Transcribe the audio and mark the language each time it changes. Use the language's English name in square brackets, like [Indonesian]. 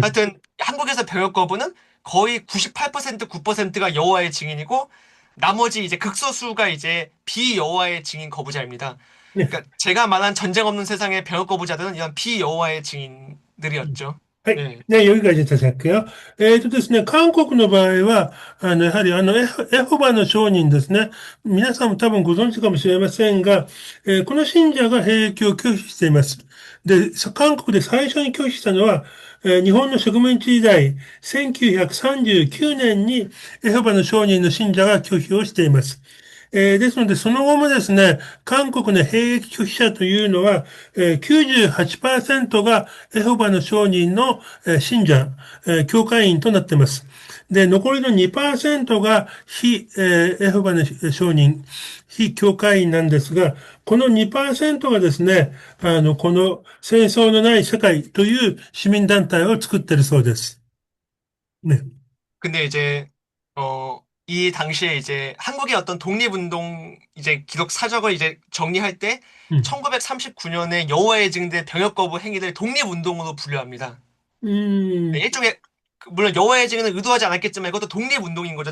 [Korean] 하여튼 한국에서 병역 거부는 거의 98% 9%가 여호와의 증인이고 나머지 이제 극소수가 이제 비여호와의 증인 거부자입니다. [Japanese] ね。 [Korean] 그러니까 제가 말한 전쟁 없는 세상의 병역 거부자들은 이런 비여호와의 증인들이었죠. [Japanese] はい。 [Korean] 네. [Japanese] ね、よいかいただくよ。ですね、韓国の場合は、やはり、エホバの証人ですね。皆さんも多分ご存知かもしれませんが、この信者が兵役を拒否しています。で、韓国で最初に拒否したのは、日本の植民地時代、1939年にエホバの証人の信者が拒否をしています。ですので、その後もですね、韓国の兵役拒否者というのは、98%がエホバの証人の信者、教会員となっています。で、残りの2%がエホバの証人、非教会員なんですが、この2%がですね、この戦争のない世界という市民団体を作っているそうです。ね。 [Korean] 근데 이제 이 당시에 이제 한국의 어떤 독립운동 이제 기록 사적을 이제 정리할 때 음. 1939년에 여호와의 증인들 병역 거부 행위를 독립운동으로 분류합니다. 네, 음, 일종의 물론 여호와의 증인은 의도하지 않았겠지만 이것도 독립운동인 거죠.